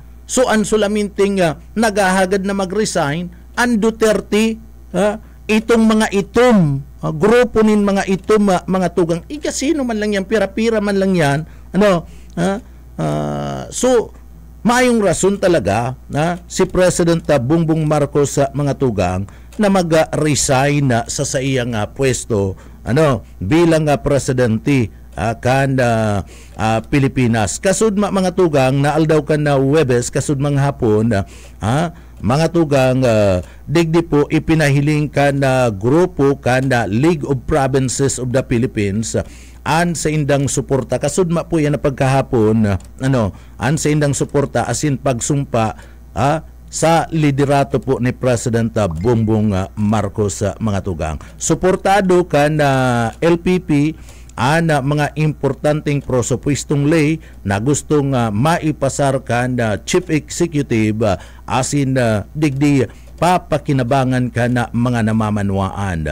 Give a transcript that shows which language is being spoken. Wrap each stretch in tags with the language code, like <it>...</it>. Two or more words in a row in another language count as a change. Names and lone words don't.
<bik>So ang sulaminting nagahagad na mag-resign ang Duterte, itong mga itom, grupo nin mga itom, mga tugang, ikasino man lang yan, pira-pira man lang yan, so mayong rason talaga na si President Bongbong Marcos sa mga tugang na mag-resign sa iyang pwesto bilang presidente kan Pilipinas. Kasud mga tugang na aldaw kan na Huwebes, kasud mga hapon mga tugang digdi po ipinahiling kan na grupo kan na League of Provinces of the Philippines an sa indang suporta. Kasudma po yan na pagkahapon an sa indang suporta asin pagsumpa sa liderato po ni President Bongbong Marcos. Mga tugang, suportado kan LPP ang mga importanteng prosopwestong lay na gustong maipasar kan</bik> <en>Chief Executive</en> <bik>asin digdi papakinabangan ka na mga namamanwaan.</bik>